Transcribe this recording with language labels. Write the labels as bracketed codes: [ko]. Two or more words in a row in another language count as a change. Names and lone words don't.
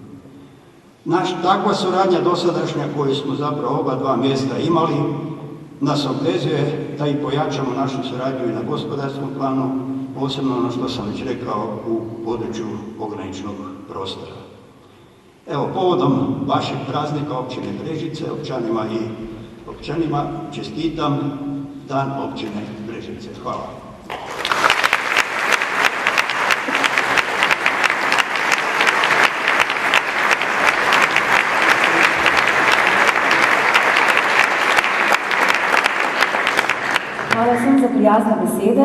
[hr] Takva suradnja dosadašnja koju smo zapravo oba dva mjesta imali nas obvezuje da i pojačamo našu suradnju i na gospodarskom planu, posebno ono što sam već rekao u području pograničnog prostora. Evo, povodom vašeg praznika općine Brežice, općanima i občanima čestitam Dan občine Brežice. Hvala. [sl] Hvala vsem za prijazne besede.